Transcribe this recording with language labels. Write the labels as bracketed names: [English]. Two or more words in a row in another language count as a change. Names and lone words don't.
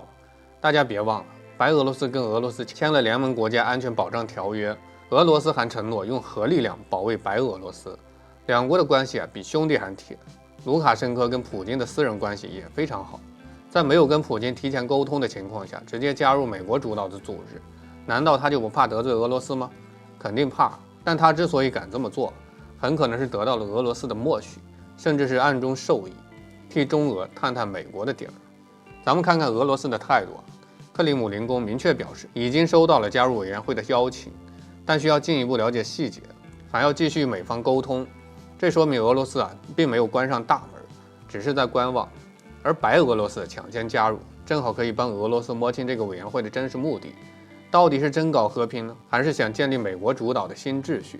[Chinese] 大家別忘了，白俄羅斯跟俄羅斯簽了聯盟國家安全保障條約，俄羅斯還承諾用核力量保衛白俄羅斯。2國的關係比兄弟還鐵。盧卡申科跟普京的私人關係也非常好。在沒有跟普京提前溝通的情況下，直接加入美國主導的組織，難道他就不怕得罪俄羅斯嗎？肯定怕，但他之所以敢這麼做，很可能是得到了俄羅斯的默許，甚至是暗中授意，替中俄探探美國的底兒。咱們看看俄羅斯的態度克里姆林宮明確表示，已經收到了加入委員會的邀請，但需要進一步了解細節，還要繼續與美方溝通。這說明俄羅斯並沒有關上大門，只是在觀望。而白俄羅斯搶先加入，正好可以幫俄羅斯摸清這個委員會的真實目的，到底是真搞和平呢，還是想建立美國主導的新秩序？